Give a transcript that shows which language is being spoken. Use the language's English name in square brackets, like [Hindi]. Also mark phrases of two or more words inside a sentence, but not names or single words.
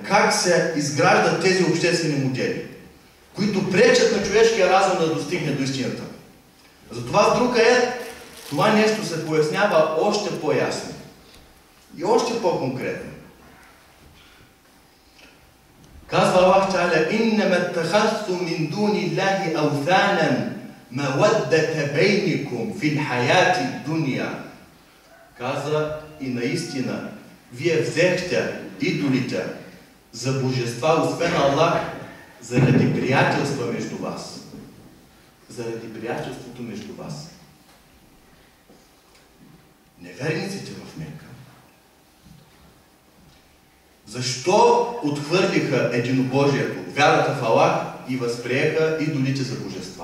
[Bulgarian] Как се изграждат тези обществени модели, които пречат на човешкия разум да достигне до истината. Затова в друг аят това нещо се пояснява още по-ясно и още по-конкретно. Казва Аллах Та'аля: [Arabic] „إنما اتخذتم من دون الله أوثانا مودة بينكم في الحياة الدنيا“. [Bulgarian] Каза: и наистина вие взехте идолите за божества, освен Аллах, заради приятелства между вас. Заради приятелството между вас. Неверниците в Мека защо отхвърлиха единобожието, вярата в Аллах и възприеха идолите за божества?